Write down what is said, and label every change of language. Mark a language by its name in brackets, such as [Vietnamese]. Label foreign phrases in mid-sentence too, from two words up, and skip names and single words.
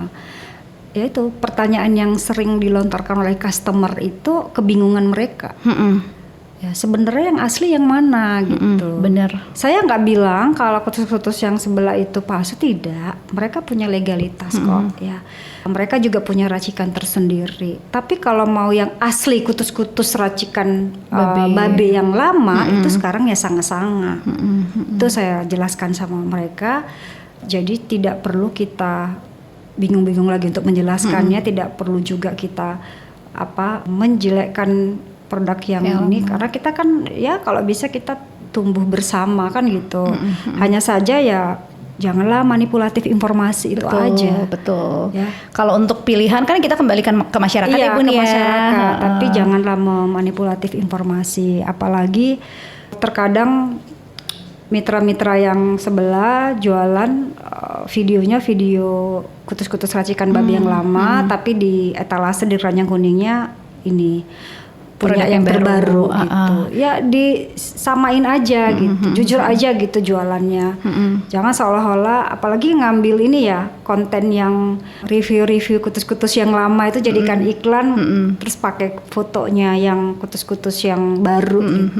[Indonesian] Ya itu pertanyaan yang sering dilontarkan oleh customer itu kebingungan mereka. Ya sebenarnya yang asli yang mana gitu. Bener. Saya nggak bilang kalau kutus-kutus yang sebelah itu palsu, tidak. Mereka punya legalitas kok ya. Mereka juga punya racikan tersendiri. Tapi kalau mau yang asli kutus-kutus racikan babe yang lama itu sekarang ya sanga-sanga. Itu saya jelaskan sama mereka. Jadi tidak perlu kita bingung-bingung lagi untuk menjelaskannya. Tidak perlu juga kita menjelekkan produk yang ini, karena kita kan ya kalau bisa kita tumbuh bersama kan gitu. Hanya saja ya janganlah manipulatif informasi itu aja. Betul. Ya. Kalau untuk pilihan kan kita kembalikan ke masyarakat ya Bun ke ya. masyarakat, tapi janganlah memanipulatif informasi. Apalagi terkadang mitra-mitra yang sebelah jualan videonya video kutus-kutus racikan babi yang lama, tapi di etalase di keranjang kuningnya ini punya yang terbaru gitu. Ya disamain aja gitu. Jujur aja gitu jualannya. Jangan seolah-olah apalagi ngambil ini ya, konten yang review-review kutus-kutus yang lama itu jadikan iklan, terus pakai fotonya yang kutus-kutus yang baru gitu.